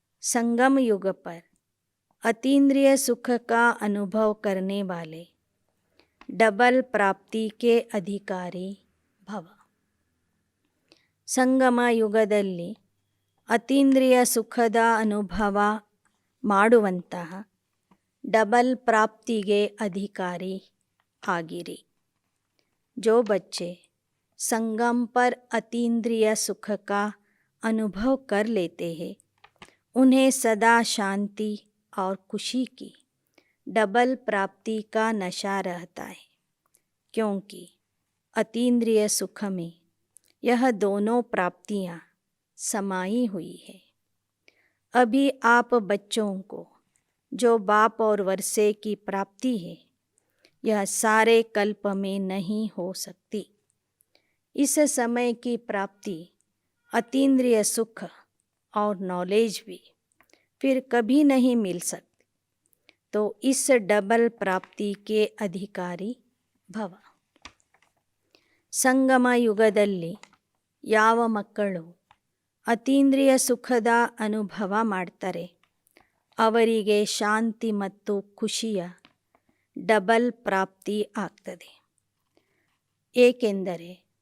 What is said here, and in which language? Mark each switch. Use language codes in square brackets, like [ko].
[hi] संगम युग पर अतीन्द्रिय सुख का अनुभव करने वाले डबल प्राप्ति के अधिकारी भव. [kn] ಸಂಗಮ ಯುಗದಲ್ಲಿ ಅತೀಂದ್ರಿಯ ಸುಖದ ಅನುಭವ ಮಾಡುವಂತಹ डबल प्राप्तिಗೆ अधिकारी ಆಗಿರಿ. [hi] जो बच्चे संगम पर अतीन्द्रिय सुख का अनुभव कर लेते हैं, उन्हें सदा शांति और खुशी की डबल प्राप्ति का नशा रहता है. क्योंकि अतीन्द्रिय सुख में यह दोनों प्राप्तियाँ समाई हुई है. अभी आप बच्चों को जो बाप और वर्षे की प्राप्ति है, यह सारे कल्प में नहीं हो सकती. इस समय की प्राप्ति अतीन्द्रिय सुख और नॉलेज भी फिर कभी नहीं मिल सकती. तो इस डबल प्राप्ति के अधिकारी भव. [kn] ಸಂಗಮ ಯುಗದಲ್ಲಿ ಯಾವ ಮಕ್ಕಳು ಅತೀಂದ್ರಿಯ ಸುಖದ ಅನುಭವ ಮಾಡ್ತಾರೆ ಅವರಿಗೆ ಶಾಂತಿ ಮತ್ತು ಖುಷಿಯ ಡಬಲ್ ಪ್ರಾಪ್ತಿ ಆಗ್ತದೆ. ಏಕೆಂದರೆ